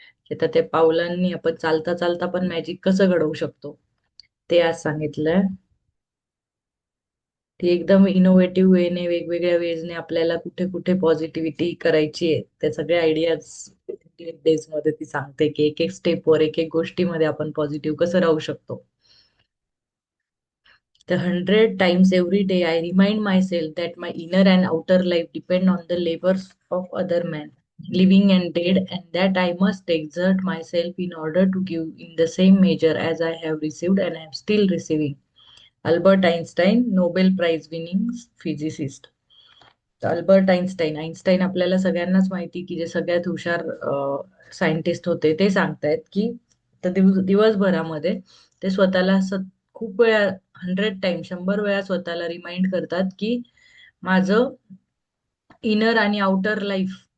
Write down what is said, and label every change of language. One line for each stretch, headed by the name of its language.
Marathi: की तर त्या पावलांनी आपण चालता चालता पण मॅजिक कसं घडवू शकतो ते आज सांगितलंय. ती एकदम इनोव्हेटिव्ह वेने, वेगवेगळ्या वेजने आपल्याला कुठे कुठे पॉझिटिव्हिटी करायची आहे त्या सगळ्या आयडियाज डेज मध्ये ती सांगते की एक एक स्टेपवर, एक एक गोष्टीमध्ये आपण पॉझिटिव्ह कसं राहू शकतो.
English: The 100 times every day I remind myself that my inner and outer life depend on the labors of other men, living and dead, and that I must exert myself in order to give in the same measure as I have received and am still receiving. Albert Einstein, Nobel prize winning physicist.
Marathi: Albert Einstein Einstein आपल्याला सगळ्यांनाच माहिती की जे सगळ्यात हुशार scientist होते, ते सांगतायत की तर दिवसभरामध्ये ते स्वतःला खूप वेळा, 100 टाइम, 100 वेळा स्वतःला रिमाइंड करतात की माझं इनर आणि आउटर लाईफ.